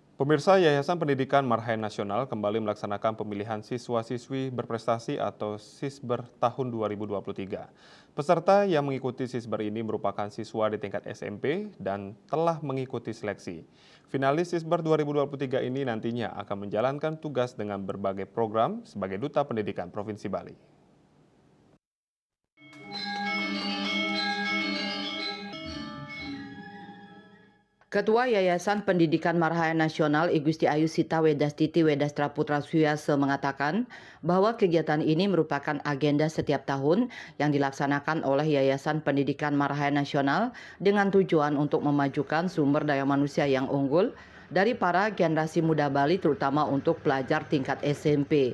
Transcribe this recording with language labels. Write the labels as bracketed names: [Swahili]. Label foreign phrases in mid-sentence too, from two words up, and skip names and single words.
[Indonesian] Pemirsa Yayasan Pendidikan Marhaen Nasional kembali melaksanakan pemilihan siswa-siswi berprestasi atau Sisber tahun 2023. Peserta yang mengikuti Sisber ini merupakan siswa di tingkat SMP dan telah mengikuti seleksi. Finalis Sisber 2023 ini nantinya akan menjalankan tugas dengan berbagai program sebagai Duta Pendidikan Provinsi Bali. Ketua Yayasan Pendidikan Marhaen Nasional I Gusti Ayu Sita Wedastiti Wedastra Putra Suyase mengatakan bahwa kegiatan ini merupakan agenda setiap tahun yang dilaksanakan oleh Yayasan Pendidikan Marhaen Nasional dengan tujuan untuk memajukan sumber daya manusia yang unggul dari para generasi muda Bali terutama untuk pelajar tingkat SMP.